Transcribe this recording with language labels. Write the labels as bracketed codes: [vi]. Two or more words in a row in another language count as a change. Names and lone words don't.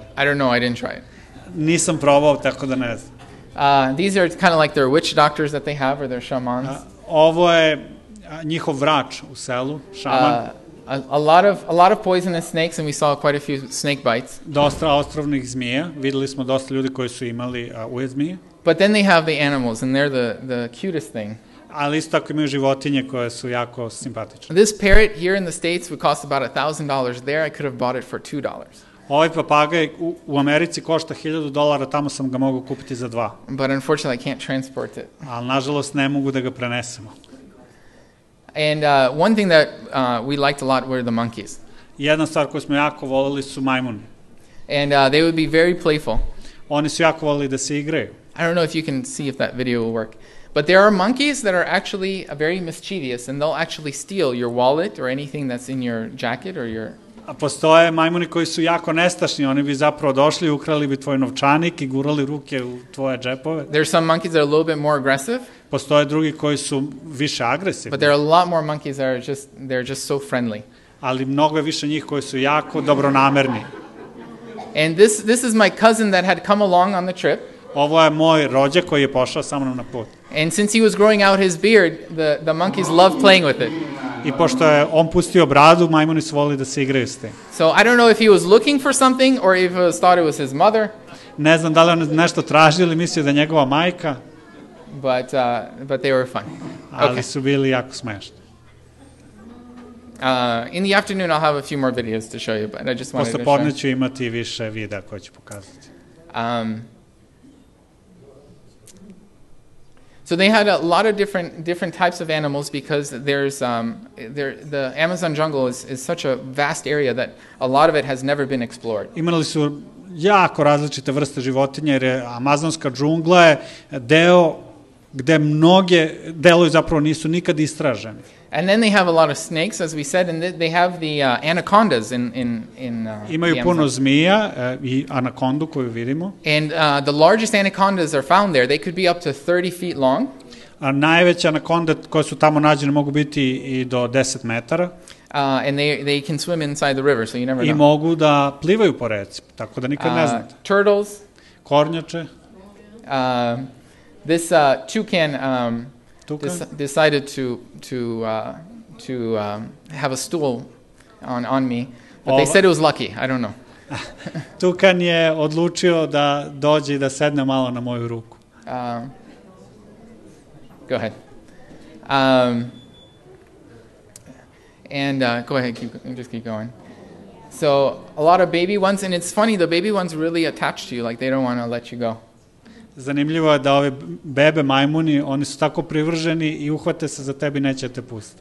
[en] I don't know, I didn't try it. [sr] Nisam probao, tako da ne znam. [en] These are kind of like their witch doctors that they have, or their shamans. [sr] Ovo je njihov vrač u selu, šaman. [en] A lot of poisonous snakes, and we saw quite a few snake bites. [sr] Dosta otrovnih zmija, videli smo dosta ljudi koji su imali ujed zmije. [en] But then they have the animals, and they're the cutest thing. [sr] Ali isto tako imaju životinje koje su jako simpatične. [en] This parrot here in the States would cost about $1,000. There, I could have bought it for $2. [sr] Ovaj papagaj u Americi košta $1,000, tamo sam ga mogao kupiti za $2. [en] But unfortunately, I can't transport it. [sr] Ali nažalost ne mogu da ga prenesemo. [en] And one thing that we liked a lot were the monkeys. [sr] Jedna stvar koju smo jako voleli su majmuni. [en] And they would be very playful. [sr] Oni su jako voleli da se igraju. [en] I don't know if you can see if that video will work. But there are monkeys that are actually very mischievous, and they'll actually steal your wallet or anything that's in your jacket or your... [sr] A postoje majmuni koji su jako nestašni, oni bi zapravo došli, ukrali bi tvoj novčanik i gurali ruke u tvoje džepove. [en] There's some monkeys that are a little bit more aggressive. [sr] Postoje drugi koji su više agresivni. [en] But there are a lot more monkeys that are they're just so friendly. [sr] Ali mnogo je više njih koji su jako dobronamerni. [en] And this is my cousin that had come along on the trip. [sr] Ovo je moj rođak koji je pošao sa mnom na put. [en] And since he was growing out his beard, the monkeys loved playing with it. [sr] I pošto je on pustio bradu, majmuni su volili da se igraju s tim. [en] So I don't know if he was looking for something or if he thought it was his mother. [sr] Ne znam da li on nešto tražio ili mislio da je njegova majka. [en] But they were fun. [sr] Ali su bili jako smešni. [en] In the afternoon I'll have a few more videos to show you, but I just wanted to [sr] Posle podne ću imati više videa koje ću pokazati. [en] So they had a lot of different types of animals because there's the Amazon jungle is such a vast area that a lot of it has never been explored. [sr] Imali su jako različite vrste životinja jer je amazonska džungla je deo gde mnoge delovi zapravo nisu nikad istraženi. [en] And then they have a lot of snakes, as we said, and they have the anacondas in [sr] Imaju puno zmija i anakondu koju vidimo. [en] And the largest anacondas are found there. They could be up to 30 feet long. [sr] A najveće anakonde koje su tamo nađene mogu biti i do 10 metara. [en] And they can swim inside the river, so you never know. [sr] I mogu da plivaju po reci, tako da nikad ne znate. [en] Turtles. [sr] Kornjače. [en] This toucan decided to have a stool on me, but they said it was lucky. I don't know. [sr] Tukan je odlučio da dođe i da sedne malo na moju ruku. [en] Go ahead. And go ahead, just keep going. So a lot of baby ones, and it's funny, the baby ones really attach to you, like they don't want to let you go. [sr] Zanimljivo je da ove bebe majmuni, oni su tako privrženi i uhvate se za tebi, neće te pustiti.